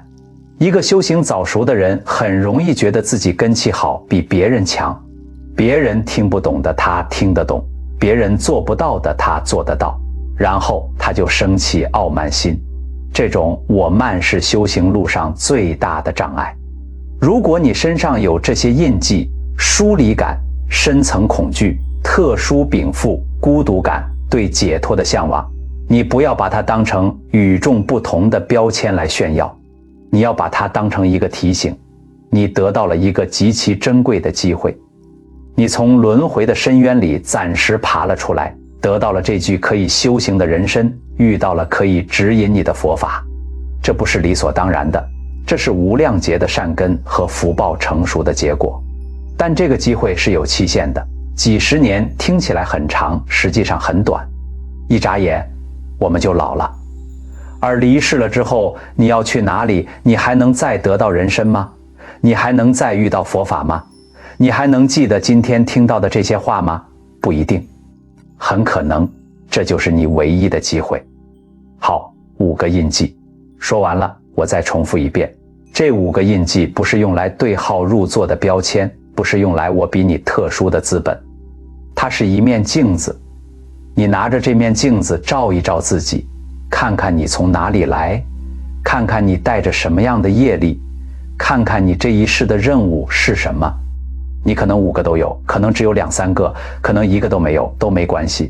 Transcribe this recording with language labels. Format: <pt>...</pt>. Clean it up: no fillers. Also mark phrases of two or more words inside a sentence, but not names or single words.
<zh>一個修行早熟的人很容易覺得自己根氣好，比別人強，別人聽不懂的他聽得懂，別人做不到的他做得到，然後他就生起傲慢心。這種我慢是修行路上最大的障礙。如果你身上有這些印記，疏離感、深層恐懼、特殊稟賦、孤獨感、對解脫的向往，你不要把它當成與眾不同的標籤來炫耀，你要把它當成一個提醒，你得到了一個極其珍貴的機會，你從輪迴的深淵裡暫時爬了出來，得到了這具可以修行的人身，遇到了可以指引你的佛法。這不是理所當然的，這是無量劫的善根和福報成熟的結果。但這個機會是有期限的，幾十年聽起來很長，實際上很短，一眨眼我們就老了。而離世了之後，你要去哪裡？你還能再得到人身嗎？你還能再遇到佛法嗎？你還能記得今天聽到的這些話嗎？不一定，很可能這就是你唯一的機會。好，5個印記說完了，我再重複一遍，這5個印記不是用來對號入座的標籤，不是用來我比你特殊的資本，它是一面鏡子。你拿着這面鏡子照一照自己，看看你從哪裡來，看看你帶着什麼樣的業力，看看你這一世的任務是什麼。你可能5個都有，可能只有2、3個，可能1個都沒有，都沒關係。</zh>